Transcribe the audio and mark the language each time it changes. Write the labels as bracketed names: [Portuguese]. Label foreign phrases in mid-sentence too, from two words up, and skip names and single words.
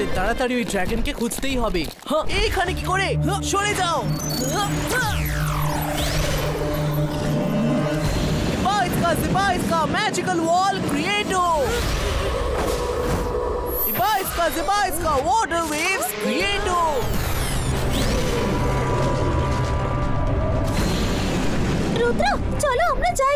[Bangla] তাড়াতাড়ি ওই ড্রাগনকে খুঁজতেই হবে। হ্যাঁ, এইখানে কি করে? সরে যাও। [English] Iba magical wall creator. Iba water waves creator. [Bangla] রুদ্র, চলো আমরা যাই।